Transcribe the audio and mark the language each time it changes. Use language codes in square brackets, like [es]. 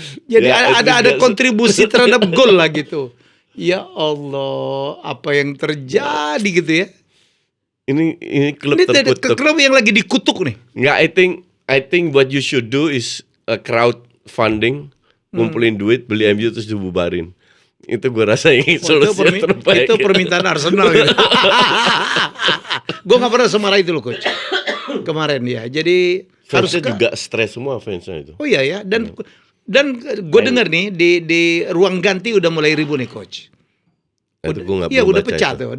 [id] Jadi ya, ada kontribusi terhadap gol lah gitu. Ya Allah, apa yang terjadi gitu ya? Ini klub terkutuk. Klub yang lagi dikutuk nih. Enggak, [en] I think what you should do is crowdfunding. [id] Ngumpulin duit, beli MU terus dibubarin. Itu gue rasa ini solusi terbaik. Itu permintaan Arsenal gitu. Gue gak pernah semarah itu loh coach. Kemarin ya. Jadi fansnya juga stres semua fansnya itu. Oh iya ya. Dan gue dengar nih di ruang ganti udah mulai ribut nih coach. Iya udah pecah tuh.